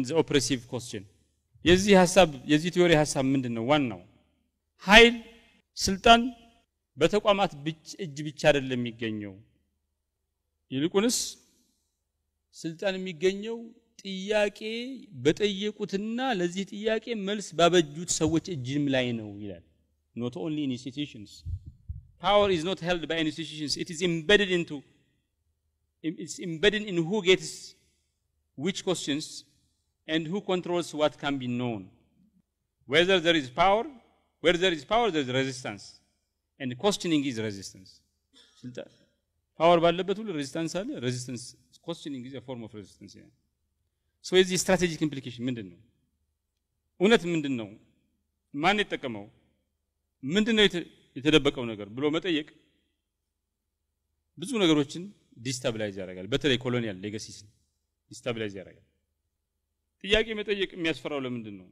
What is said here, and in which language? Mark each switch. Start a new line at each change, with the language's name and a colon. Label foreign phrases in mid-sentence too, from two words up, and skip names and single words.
English: the oppressive question
Amharic: የዚህ ቲዮሪ ሐሳብ ምንድነው ዋናው ኃይል ስልጣን በተቋማት እጅ ብቻ አይደለም የሚገኘው ይልቁንስ ስልጣን የሚገኘው ጥያቄ በጠየቁትና ለዚህ ጥያቄ መልስ ባበጁት ሰዎች እጅም ላይ ነው ይላል
English: not only in institutions power is not held by institutions it is embedded in who gets which questions and who controls what can be known whether there is power, where there is power there is resistance, and questioning is resistance.
Amharic: ስልጣን ፓወር ባለበት ሁሉ ሬዚስታንስ አለ።
English: ሬዚስታንስ questioning is a form of resistance.
Amharic: so የዚህ
English: strategic implication
Amharic: ምንድነው? እውነት ምንድነው? ማን የተጠቀመው? ምንድነው የተደበቀው ነገር ብሎ መጠየቅ ብዙ ነገሮችን ዲስታብላይዝ ያደርጋል። በተለይ
English: colonial legacies destabilize
Amharic: ያደርጋል። ጥያቄ መጠየቅ የሚያስፈራው ለምንድን ነው?